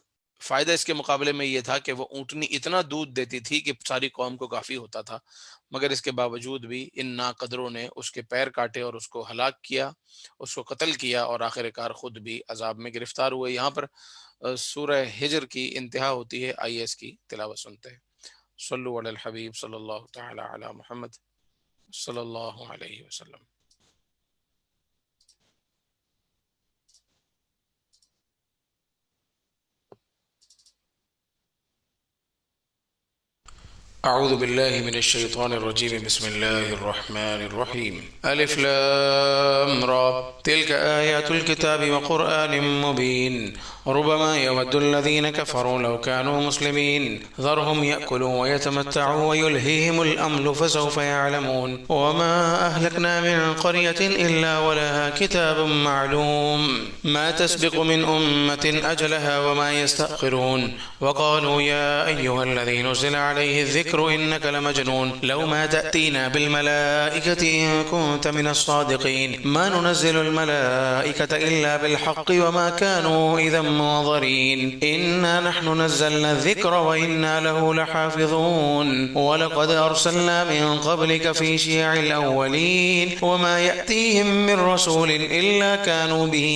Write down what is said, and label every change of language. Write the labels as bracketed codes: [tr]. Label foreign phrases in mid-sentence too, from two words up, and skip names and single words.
[hi] फ़ायदा इसके मुकाबले में ये था कि वो ऊँटनी इतना दूध देती थी कि सारी कौम को काफ़ी होता था। मगर इसके बावजूद भी इन नाक़दरों ने उसके पैर काटे और उसको हलाक किया, उसको कत्ल किया, और आखिरकार खुद भी अज़ाब में गिरफ़्तार हुए। यहाँ पर सूरह हिज्र की इंतहा होती है। आइए इसकी तिलावत सुनते हैं। [ar] صلوا على الحبيب صلى الله تعالى على محمد صلى الله عليه وسلم. أعوذ بالله من الشيطان الرجيم. بسم الله الرحمن الرحيم. الر تلك آيات الكتاب وقرآن مبين ربما يود الذين كفروا لو كانوا مسلمين ذرهم يأكلوا ويتمتعوا ويلههم الأمل فسوف يعلمون وما أهلكنا من قرية إلا ولها كتاب معلوم ما تسبق من أمة أجلها وما يستأخرون وقالوا يا أيها الذي نزل عليه الذكر إنك لمجنون لو ما تأتينا بالملائكة إن كنت من الصادقين ما ننزل الملائكة إلا بالحق وما كانوا إذا منظرين إنا نحن نزلنا الذكر وإنا له لحافظون ولقد أرسلنا من قبلك في شيع الأولين وما يأتيهم من رسول إلا كانوا به